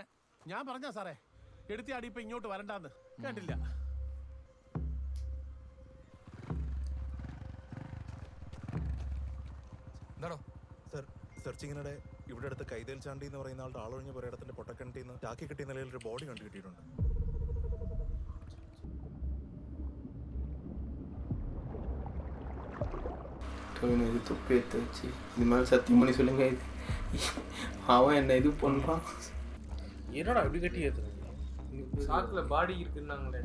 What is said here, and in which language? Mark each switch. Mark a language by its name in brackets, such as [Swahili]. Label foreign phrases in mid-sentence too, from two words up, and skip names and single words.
[Malayalam] ഞാൻ പറഞ്ഞ സാറേ, എടുത്തിയാടി ഇപ്പൊ ഇങ്ങോട്ട് വരണ്ടാന്ന് കേട്ടില്ല. എന്താണോ സർ, സെർച്ചിങ്ങിനിടെ ഇവിടെ അടുത്ത് കൈതേൽ ചാണ്ടി എന്ന് പറയുന്ന ആളുടെ ആളൊഴിഞ്ഞ പുരയിടത്തിന്റെ പൊട്ടക്കിണറ്റിൽ നിന്ന് ചാക്കി കിട്ടിയ നിലയിൽ ഒരു ബോഡി കണ്ടു കിട്ടിയിട്ടുണ്ട്. [Tamil] இது தொப்பி எடுத்து வச்சு இது மாதிரி சத்தியம் பண்ணி சொல்லுங்க. அவன் என்ன இது பண்றான்? என்னடா இப்படி கட்டி ஏத்துறது? சாக்குல பாடி இருக்குன்னாங்களேடா.